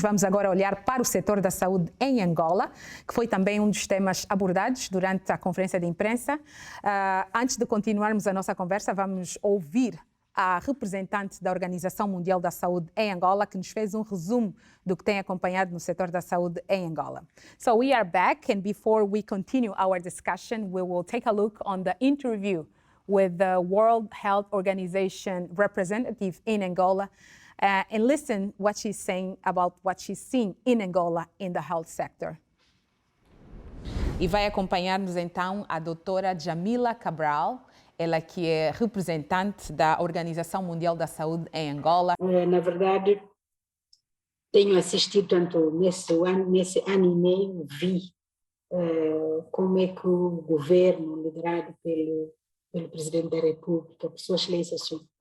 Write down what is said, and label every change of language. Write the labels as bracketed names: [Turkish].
[Portuguese] Vamos agora olhar para o setor da saúde em Angola, que foi também um dos temas abordados durante a conferência de imprensa. Antes de continuarmos a nossa conversa, vamos ouvir a representante da Organização Mundial da Saúde em Angola, que nos fez um resumo do que tem acompanhado no setor da saúde em Angola. [English] So we are back, and before we continue our discussion, we will take a look on the interview with the World Health Organization representative in Angola and listen what she's saying about what she's seeing in Angola in the health sector. [Portuguese] E vai acompanhar-nos então a doutora Jamila Cabral, ela que é representante da Organização Mundial da Saúde em Angola. Na verdade, tenho assistido tanto nesse ano e meio, vi como é que o governo, liderado pelo Presidente da República, por sua excelência, o